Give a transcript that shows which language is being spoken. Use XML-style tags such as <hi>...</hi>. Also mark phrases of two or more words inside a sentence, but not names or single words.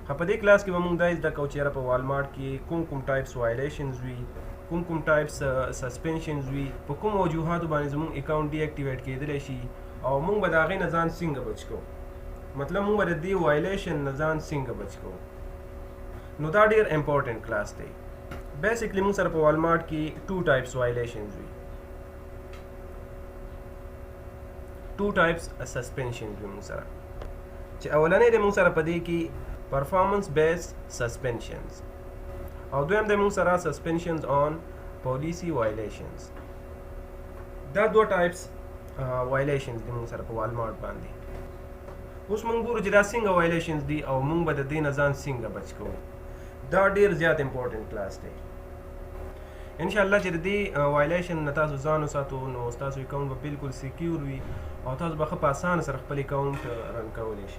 <ps>په دې کلاس کې به موږ دا زده کوو چې یاره په والمارټ کې کوم</ps> <en>types violations</en> <ps>وي، کوم</ps> <en>types suspensions</en> <ps>وي، په کوم وجوهاتو باندې زموږ اکاونټ ډي اکټیویټ کېدلی شي او موږ به د هغې نه ځان څنګه بچ کوو، مطلب موږ به د دې وایلیشن نه ځان څنګه بچ کوو. نو دا ډېر</ps> <en>important class</en> <ps>دی. بیسیکلی موږ سره په والمارټ کې 2</ps> <en>types violations</en> <ps>وي، 2</ps> <en>types suspensions</en> <ps>وي موږ سره، چې اولنی دی موږ سره په دې کې</ps> <en>performance based suspensions</en> <ps>او دویم دی موږ سره</ps> <en>suspensions on policy violations.</en> <ps>دا 2</ps> <en>types violations</en> <ps>دي موږ سره په والمارټ باندې. اوس موږ ګورو چې دا څنګه وایلیشنز دي او موږ به د دې نه ځان څنګه بچ کوو. دا ډېر زیات</ps> <en>important class</en> <ps>دی. انشاءالله چې د دې وایلیشن نه تاسو ځان وساتو نو ستاسو اکاونټ به بالکل سیکیور وي او تاسو به ښه په اسانه سره خپل اکاونټ رن کولی شئ.</ps>